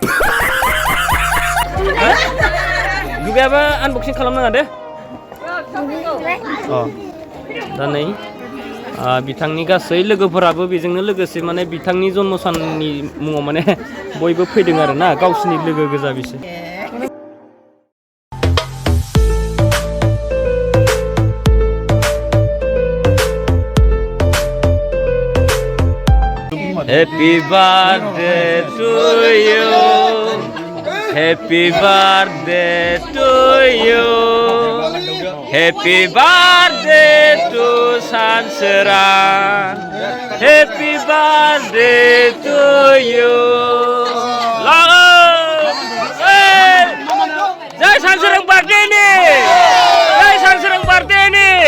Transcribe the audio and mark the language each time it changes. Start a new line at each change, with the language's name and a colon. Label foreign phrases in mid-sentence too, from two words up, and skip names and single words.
Bodo: दुगैयाबा आनबक्सिं खालामनाङा दे दा नै बिथांनि गासै लोगोफोराबो बेजोंनो लोगोसे माने बिथांनि जन्म साननि मुङाव माने बयबो फैदों आरो ना गावसिनि लोगो गोजा बिसोर
English: Happy birthday to you. Happy birthday to you. Happy birthday to Sanserang. Happy birthday to you.
Bodo: Jai Sanserang birthday ni. Jai Sanserang birthday ni.